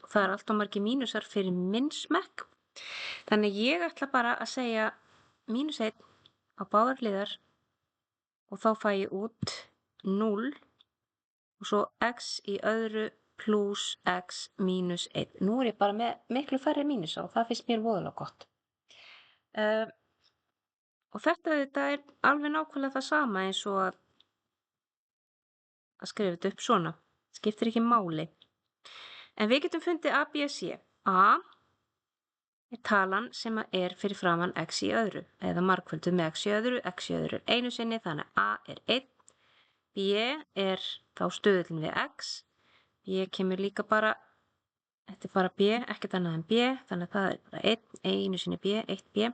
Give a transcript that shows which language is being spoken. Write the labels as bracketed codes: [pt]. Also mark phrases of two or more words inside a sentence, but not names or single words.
[is] Það er alltaf margir mínusar fyrir minn smekk. Þannig ég ætla bara að segja mínus 1 á báðar hliðar og þá fæ ég út 0 og svo x í öðru plus x mínus 1. Nú er ég bara með miklu færri mínusa og það finnst mér voðalega gott. Og þetta er alveg nákvæmlega það sama eins og að skrifa þetta upp svona. Skiptir ekki máli. En við getum fundið a, b, c. A er talan sem er fyrir framan x í öðru eða margfölduð með x í öðru er einu sinni þannig að a er 1. B er þá stöðullin við x. B kemur líka bara, þetta er bara b, ekkert annað en b, þannig að það er bara 1, einu sinni b, 1b.